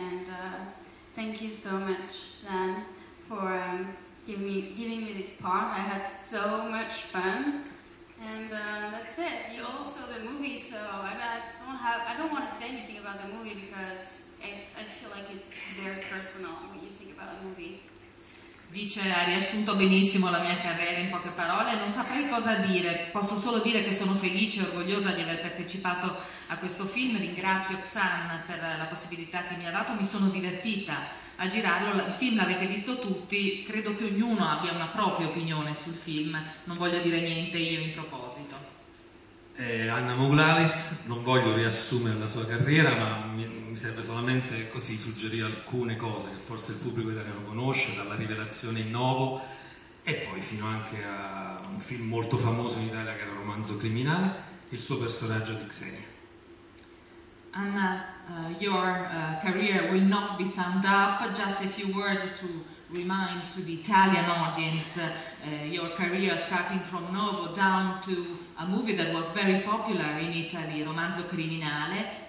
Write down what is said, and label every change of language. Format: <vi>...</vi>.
<en>And thank you so much, Xan, for giving me this part. I had so much fun. And that's it. You all saw the movie, so I don't want to say anything about the movie because I feel like it's very personal what you think about a movie.</en> <it>Dice, ha riassunto benissimo la mia carriera in poche parole, non saprei cosa dire, posso solo dire che sono felice e orgogliosa di aver partecipato a questo film, ringrazio Xan per la possibilità che mi ha dato, mi sono divertita a girarlo, il film l'avete visto tutti, credo che ognuno abbia una propria opinione sul film, non voglio dire niente io in proposito. Anna Mouglalis, non voglio riassumere la sua carriera, ma mi serve solamente così suggerire alcune cose che forse il pubblico italiano conosce, dalla rivelazione in Novo e poi fino anche a un film molto famoso in Italia che era Romanzo criminale, il suo personaggio di Xenia.</it> <en>Anna, your career will not be summed up, just a few words to remind to the Italian audience your career starting from Novo down to a movie that was very popular in Italy, Romanzo criminale.</en>